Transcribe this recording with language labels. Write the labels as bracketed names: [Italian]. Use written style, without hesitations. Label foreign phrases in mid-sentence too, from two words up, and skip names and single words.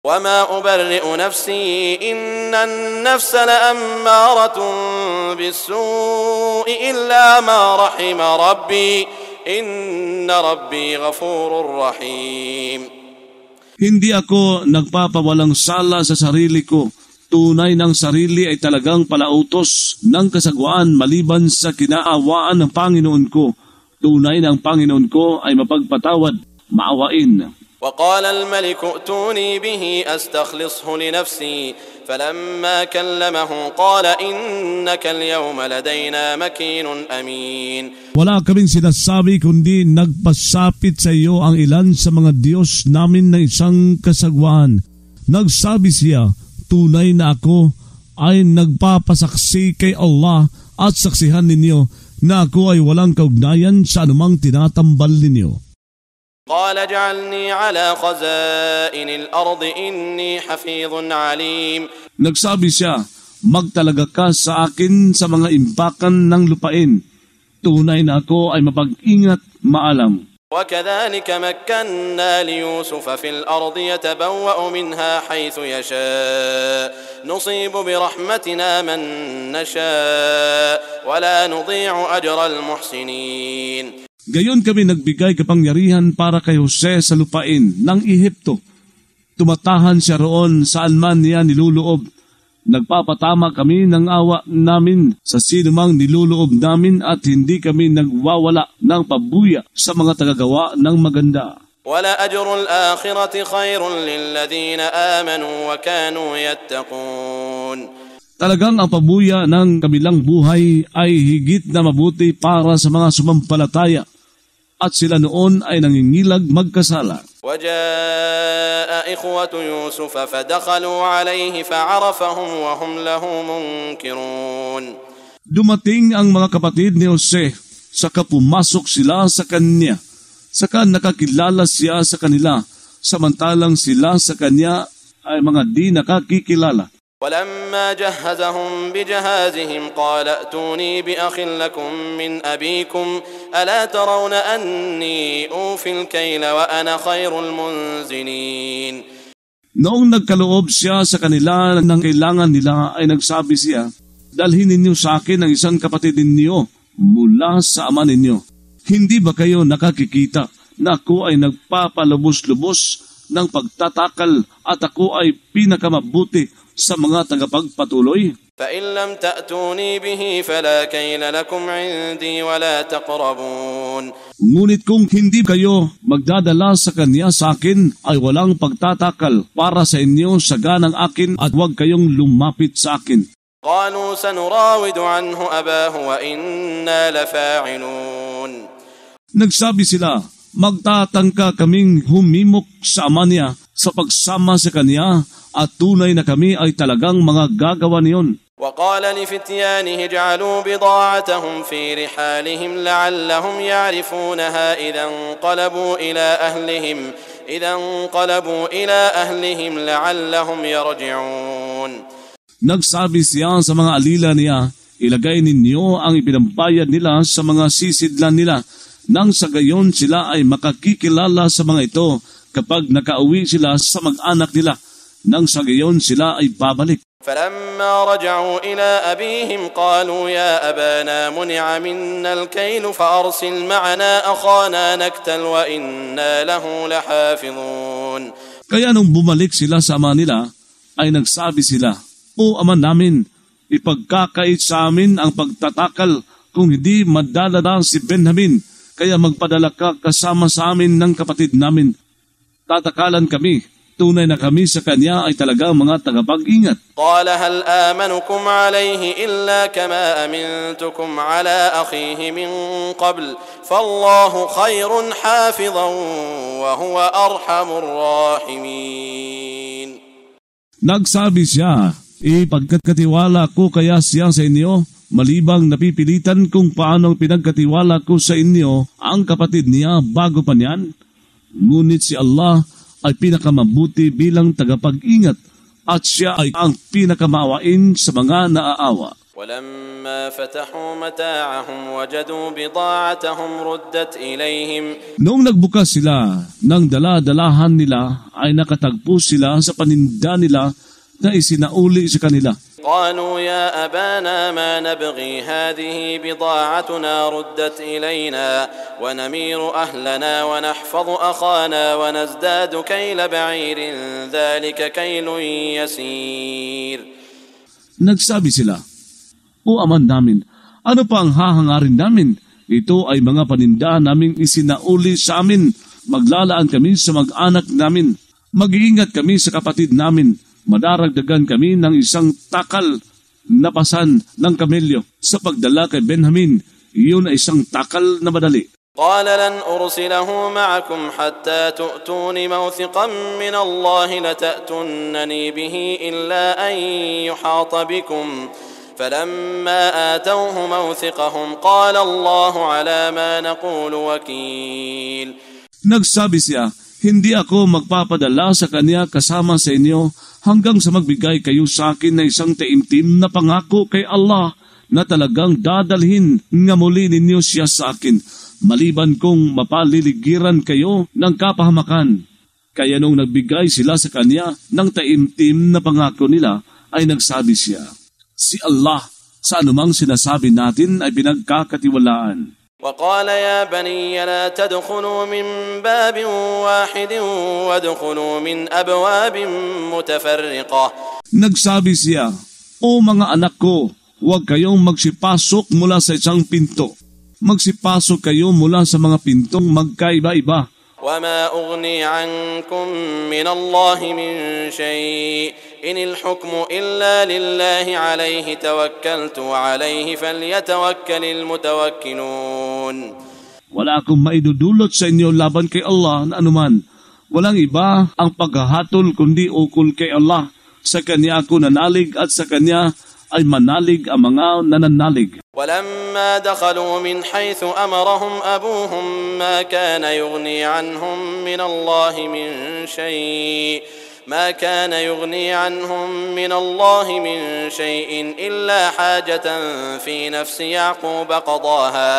[Arabic] وما أبرئ نفسي إن النفس لأمارة بالسوء إلا ما رحم ربي إن ربي غفور رحيم. [Filipino] Hindi ako nagpapawalang sala sa sarili ko. Tunay ng sarili ay talagang palautos ng kasagwaan maliban sa kinaawaan ng Panginoon ko. Tunay ng Panginoon ko ay mapagpatawad, maawain. [Arabic] وقال الملك ائتوني به أستخلصه لنفسي فلما كلمه قال إنك اليوم لدينا مكين أمين. [Filipino] Wala kaming sinasabi kundi nagpasapit sa iyo ang ilan sa mga Diyos namin na isang kasagwaan. Nagsabi siya, tunay na ako ay nagpapasaksi kay Allah at saksihan ninyo na ako ay walang kaugnayan sa anumang tinatambal ninyo. [Arabic] قال اجعلني على خزائن الأرض إني حفيظ عليم. [Filipino] Nagsabi siya, magtalaga ka sa akin sa mga impakan ng lupain. Tunay na ako ay mapag-ingat, maalam. [Arabic] وكذلك مكنا ليوسف في الأرض يتبوأ منها حيث يشاء نصيب برحمتنا من نشاء ولا نضيع أجر المحسنين. [Filipino] Gayon kami nagbigay kapangyarihan para kay Jose sa lupain ng Ehipto. Tumatahan siya roon saan man niya niluloob. Nagpapatama kami ng awa namin sa sinumang niluloob namin at hindi kami nagwawala ng pabuya sa mga tagagawa ng maganda. [Arabic] وَلَأَجْرُ الْآخِرَةِ خَيْرٌ لِلَّذِينَ آمَنُوا وَكَانُوا يَتَّقُونَ. [Filipino] Talagang ang pabuya ng kabilang buhay ay higit na mabuti para sa mga sumampalataya at sila noon ay nangingilag magkasala. [Arabic] وَجَاءَ إِخْوَةُ يُوسُفَ فَدَخَلُوا عَلَيْهِ فَعَرَفَهُمْ وَهُمْ لَهُ مُنْكِرُونَ. [Filipino] Dumating ang mga kapatid ni Jose, saka pumasok sila sa kanya, saka nakakilala siya sa kanila, samantalang sila sa kanya ay mga di nakakikilala. [Arabic] ولما جهزهم بجهازهم قال ائتوني بأخ لكم من أبيكم ألا ترون أني أوفي الكيل وأنا خير المنزلين. [Filipino] Noong nagkaloob siya sa kanila ng kailangan nila ay nagsabi siya, dalhin ninyo sa akin ang isang kapatid ninyo mula sa ama ninyo. Hindi ba kayo nakakikita na ako ay nagpapalubos-lubos ng pagtatakal at ako ay pinakamabuti sa mga tagapagpatuloy? [Arabic] فَإِنْ لَمْ تَأْتُونِي بِهِ فَلَا كَيْلَ لَكُمْ عِنْدِي وَلَا تَقْرَبُونَ. [Filipino] Ngunit kung hindi kayo magdadala sa kanya sa akin, ay walang pagtatakal para sa inyo sa ganang akin at huwag kayong lumapit sa akin. [Arabic] قَالُوا سَنُرَاوِدُ عَنْهُ أَبَاهُ وَإِنَّا لَفَاعِلُونَ. [Filipino] Nagsabi sila, magtatangka kaming humimok sa ama niya sa pagsama sa kanya at tunay na kami ay talagang mga gagawa niyon. [Arabic] وقال لفتيانه اجعلوا بضاعتهم في رحالهم لعلهم يعرفونها إذا انقلبوا إلى أهلهم لعلهم يرجعون. [Filipino] Nagsabi siya sa mga alila niya, ilagay ninyo ang ipinambayad nila sa mga sisidlan nila, nang sa gayon sila ay makakikilala sa mga ito kapag nakauwi sila sa mag-anak nila, nang sa gayon sila ay babalik. [Arabic] فَلَمَّا رَجَعُوا إِلَىٰ أَبِيهِمْ قَالُوا يَا أَبَانَا مُنِعَ مِنَّا الْكَيْلُ فَأَرْسِلْ مَعَنَا أَخَانَا نَكْتَلْ وَإِنَّا لَهُ لَحَافِظُونَ. [Filipino] Kaya nung bumalik sila sa ama nila, ay nagsabi sila, O ama namin, ipagkakait sa amin ang pagtatakal kung hindi madadala si Benjamin, kaya magpadala ka kasama sa amin ng kapatid namin. Tatakalan kami. Tunay na kami sa kanya ay talagang mga tagapag-ingat. [Arabic] قال هل آمنكم عليه إلا كما أمنتكم على أخيه من قبل فالله خير حافظا وهو أرحم الراحمين. [Filipino] Nagsabi siya, ipagkatiwala ko kaya siya sa inyo, malibang napipilitan kung paano pinagkatiwala ko sa inyo ang kapatid niya bago pa niyan. Ngunit si Allah ay pinakamabuti bilang tagapag-ingat at siya ay ang pinakamaawain sa mga naaawa. [Arabic] ولما فتحوا متاعهم وجدوا بضاعتهم ردت إليهم. [Filipino] Noong nagbukas sila ng dala-dalahan nila, ay nakatagpo sila sa paninda nila na isinauli sa kanila. [Arabic] قالوا يا أبانا ما نبغي هذه بضاعتنا ردت إلينا ونمير أهلنا ونحفظ أخانا ونزداد كيل بعير ذلك كيل يسير. [Filipino] Nagsabi sila, O aman namin, ano pa ang hahangarin namin? Ito ay mga paninda naming isinauli sa amin. Maglalaan kami sa mag-anak namin. Mag-iingat kami sa kapatid namin. Madaragdagan kami ng isang takal na pasan ng kamelyo sa pagdala kay Benjamin. Iyon ay isang takal na madali. [Arabic] قال لن أرسله معكم حتى تؤتون موثقا من الله لتأتونني به إلا أن يحاط بكم فلما آتوه موثقهم قال الله على ما نقول وكيل. [Filipino] Nagsabi siya, hindi ako magpapadala sa kanya kasama sa inyo hanggang sa magbigay kayo sa akin na isang taimtim na pangako kay Allah na talagang dadalhin nga muli ninyo siya sa akin, maliban kong mapaliligiran kayo ng kapahamakan. Kaya nung nagbigay sila sa kanya ng taimtim na pangako nila, ay nagsabi siya, si Allah sa anumang sinasabi natin ay pinagkakatiwalaan. [Arabic] وقال يا بني لا تدخلوا من باب واحد وادخلوا من أبواب متفرقة. [Filipino] Nagsabi siya, O mga anak ko, huwag kayong magsipasok mula sa isang pinto. Magsipasok kayo mula sa mga pintong magkaiba-iba. [Arabic] وما أغني عنكم من الله من شيء إن الحكم إلا لله عليه توكلت وعليه فليتوكل المتوكلون. [Filipino] Wala akong maidudulot sa inyo laban kay Allah na anuman. Walang iba ang paghahatol kundi ukol kay Allah. Sa Kanya ako nanalig at sa Kanya ay manalig ang mga nananalig. [Arabic] ولما دخلوا من حيث أمرهم أبوهم ما كان يغني عنهم من الله من شيء إلا حاجة في نفس يعقوب قضاها.